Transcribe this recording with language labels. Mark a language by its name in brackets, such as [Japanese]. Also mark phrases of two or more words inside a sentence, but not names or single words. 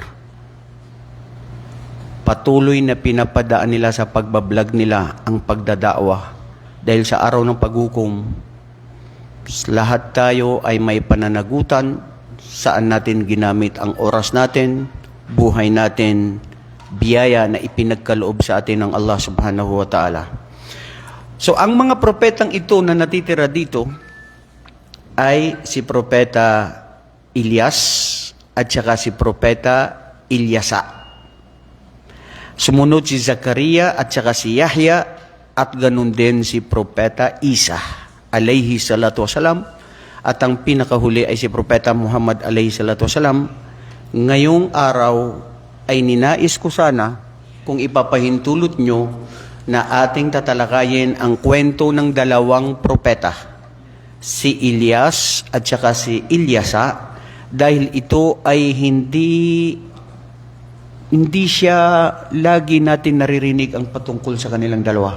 [Filipino] Patuloy na pinapadaan nila sa pagbablog nila ang pagdadaawa dahil sa araw ng paghukom, lahat tayo ay may pananagutan saan natin ginamit ang oras natin, buhay natin, biyaya na ipinagkaloob sa atin ng Allah [Arabic] سبحانه وتعالى. [Filipino] So ang mga propetang ito na natitira dito ay si Propeta Ilyas at saka si Propeta Ilyasa. Sumunod si Zakaria at saka si Yahya at ganun din si Propeta Isa [Arabic] عليه الصلاة والسلام, [Filipino] at ang pinakahuli ay si Propeta Muhammad [Arabic] عليه الصلاة والسلام. [Filipino] Ngayong araw ay ninais ko sana kung ipapahintulot nyo na ating tatalakayin ang kwento ng dalawang propeta, si Ilyas at saka si Ilyasa, dahil ito ay hindi siya lagi natin naririnig ang patungkol sa kanilang dalawa.